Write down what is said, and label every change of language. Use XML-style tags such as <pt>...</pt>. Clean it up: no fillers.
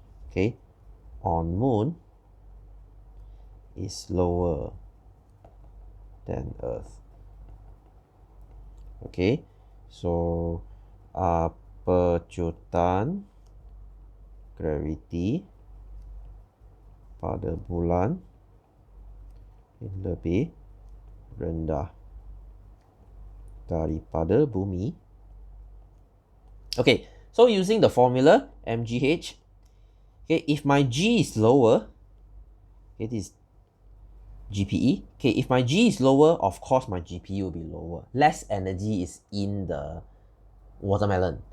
<en>Okay, on Moon is lower than Earth.</en> <ms>Okay, so pecutan gravity pada bulan lebih rendah daripada bumi.</ms> <en>Okay, so using the formula mgh, okay, if my G is lower, it is GPE. Okay, if my G is lower, of course my GPE will be lower. Less energy is in the watermelon.</en>